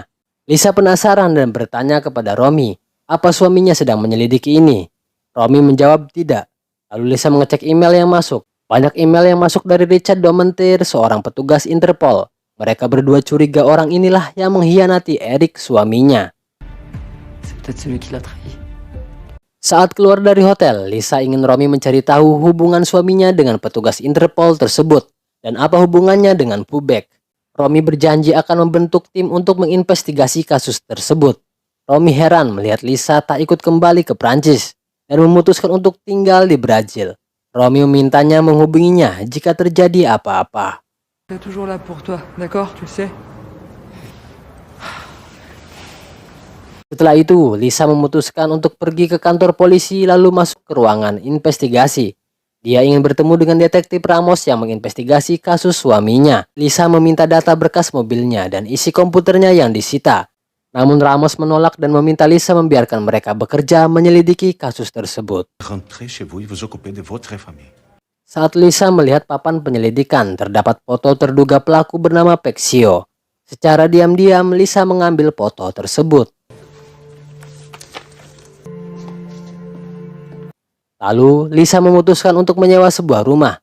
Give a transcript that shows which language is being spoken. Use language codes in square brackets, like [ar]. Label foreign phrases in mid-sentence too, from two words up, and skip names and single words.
[id] Lisa penasaran dan bertanya kepada Romy, apa suaminya sedang menyelidiki ini? Romy menjawab tidak. Lalu Lisa mengecek email yang masuk. Banyak email yang masuk dari Richard Domentir, seorang petugas Interpol. Mereka berdua curiga orang inilah yang mengkhianati Eric, suaminya. [fr] C'est peut-être celui qui l'a trahi. [id] Saat keluar dari hotel, Lisa ingin Romy mencari tahu hubungan suaminya dengan petugas Interpol tersebut dan apa hubungannya dengan Fubec. Romy berjanji akan membentuk tim untuk menginvestigasi kasus tersebut. Romy heran melihat Lisa tak ikut kembali ke Prancis dan memutuskan untuk tinggal di Brazil. Romy memintanya menghubunginya jika terjadi apa-apa. [fr] Je suis toujours là pour toi, d'accord? Tu sais? [id] Setelah itu, Lisa memutuskan untuk pergi ke kantor polisi lalu masuk ke ruangan investigasi. Dia ingin bertemu dengan detektif Ramos yang menginvestigasi kasus suaminya. Lisa meminta data berkas mobilnya dan isi komputernya yang disita. Namun Ramos menolak dan meminta Lisa membiarkan mereka bekerja menyelidiki kasus tersebut. [fr] Rentrez chez vous et vous occupez de votre famille. [id] Saat Lisa melihat papan penyelidikan, terdapat foto terduga pelaku bernama Pexio. Secara diam-diam, Lisa mengambil foto tersebut. Lalu, Lisa memutuskan untuk menyewa sebuah rumah.